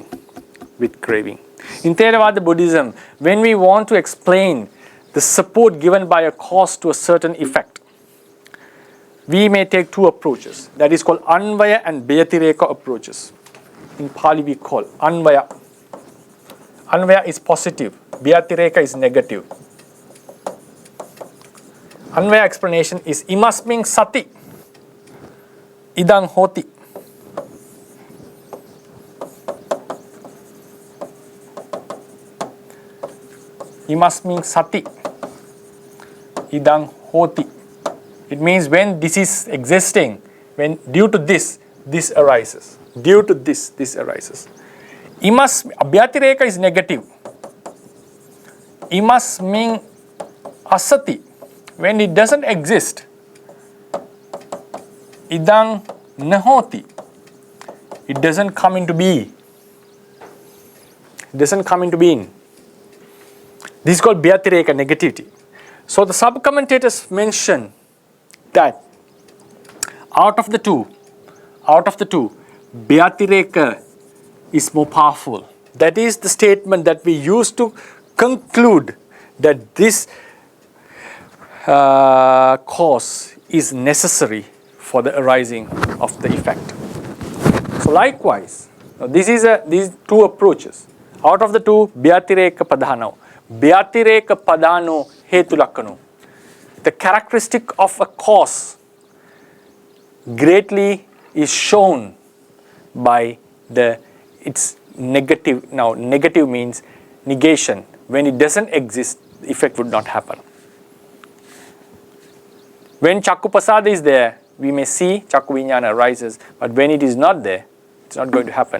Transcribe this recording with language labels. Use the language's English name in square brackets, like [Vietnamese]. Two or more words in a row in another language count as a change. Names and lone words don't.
[English] In Theravada Buddhism, when we want to explain the support given by a cause to a certain effect, we may take two approaches. That is called Anvaya and Bhyatireka approaches. In Pali we call Anvaya. Anvaya is positive. Bhyatireka is negative. [Pali] Anvaya explanation is imasming sati idang hoti. Imasming sati idang hoti. [English] It means when this is existing, when due to this arises. Due to this arises. Bhyatireka is negative. [Pali] Imasming asati. [English] When it doesn't exist, [Pali] idang nahoti. [English] It doesn't come into being. This is called Bhyatireka, negativity. So the sub-commentators mention that out of the two, Bhyatireka is more powerful. That is the statement that we use to conclude that this cause is necessary for the arising of the effect. So likewise, these two approaches. Out of the two, [Pali] Bhyatireka padhano. Bhyatireka padhano hetulakkano. [English] The characteristic of a cause greatly is shown by its negative. Now, negative means negation. When it doesn't exist, the effect would not happen. When Chakupasada is there, we may see [Pali] Chakku Vijnana [English] arises, but when it is not there, it's not going to happen.